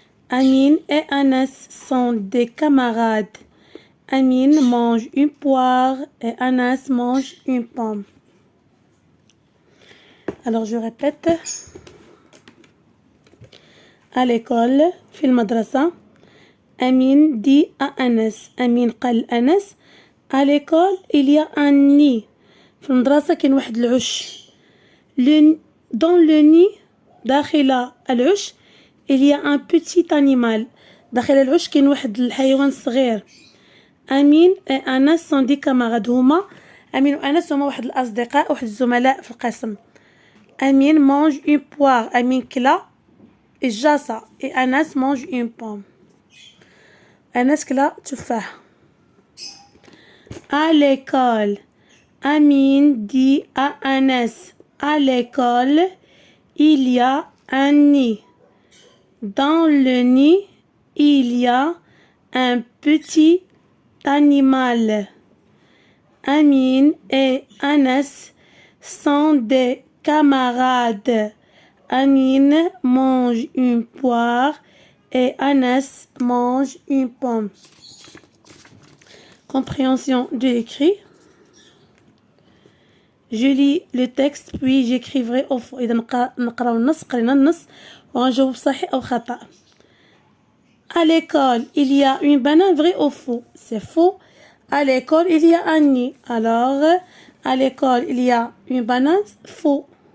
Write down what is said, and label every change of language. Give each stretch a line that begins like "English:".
French: Amine et Anas sont des camarades. Amine mange une poire et Anas mange une pomme. Alors je répète. À l'école,
Arabic: في المدرسة.
French: Amine dit à Anas.
Arabic: Amine قال أنس.
French: À l'école, il y a un nid.
Arabic: في المدرسة كاين واحد العش.
French: Dans le nid,
Arabic: داخل العش,
French: il y a un petit animal.
Arabic: داخل العش كاين واحد الحيوان صغير.
French: أمين وأنس sont des camarades.
Arabic: هما أمين وأنس هما واحد الأصدقاء واحد الزملاء في القسم.
French: أمين mange une poire.
Arabic: أمين كلا الجاسة.
French: et أنس mange une pomme.
Arabic: أنس كلا تفاح.
French: À l'école. Amine dit à Anas. À l'école, il y a un nid. Dans le nid, il y a un petit animal. Amine et Anas sont des camarades. Amine mange une poire et Anas mange une pomme. Compréhension de l'écrit. Je lis le texte puis j'écrivrai au fond.
Arabic: إذا نقراو النص قرينا النص وغنجاوب صحيح أو خطأ.
French: À l'école, il y a une banane, vrai ou faux? C'est faux. À l'école, il y a un nid. Alors, à l'école, il y a une banane, faux.